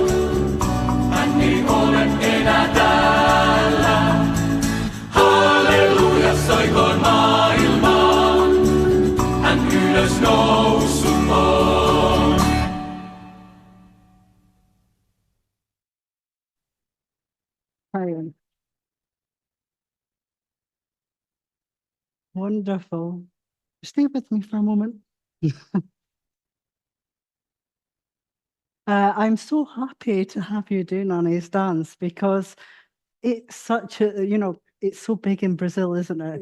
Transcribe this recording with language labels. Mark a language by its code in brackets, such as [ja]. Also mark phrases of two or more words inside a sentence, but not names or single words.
[fi] Hän ei ole enää täällä. Halleluja, soikoon maailmaan. Hän ylös noussut on. [en] Hi. Wonderful. Stay with me for a moment. I'm so happy to have you do Nani's dance because it's such a, it's so big in Brazil, isn't it?